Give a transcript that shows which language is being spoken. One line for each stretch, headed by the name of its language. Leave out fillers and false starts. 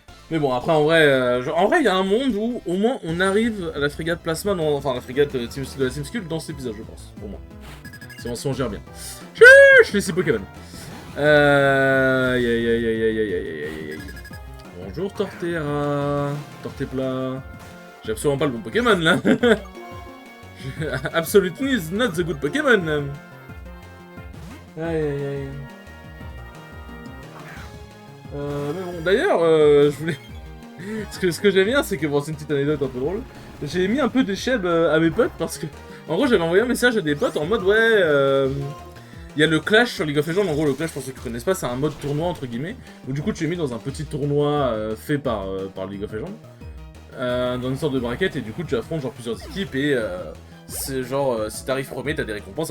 French: Mais bon, après, en vrai, il y a un monde où, au moins, on arrive à la frégate Plasma, enfin, la frégate de la Team Skull dans cet épisode, je pense, pour moi. Si on gère bien. Je fais 6 Pokémon. Aïe, aïe, aïe, aïe, aïe, aïe, aïe, aïe, aïe. Bonjour, Torterra. Tortepla. J'ai absolument pas le bon Pokémon, là.
English: Absolutely is not the good Pokémon. Aïe aïe aïe.
French: Mais bon, d'ailleurs, je voulais... ce que j'aime bien, c'est que, bon, c'est une petite anecdote un peu drôle. J'ai mis un peu de cheb à mes potes parce que, en gros, j'avais envoyé un message à des potes en mode, ouais, il y a le Clash sur League of Legends. En gros, le Clash, pour ceux qui connaissent pas, c'est un mode tournoi, entre guillemets, où du coup, tu es mis dans un petit tournoi fait par League of Legends, dans une sorte de bracket, et du coup, tu affrontes genre plusieurs équipes, et c'est genre, si t'arrives premier, t'as des récompenses.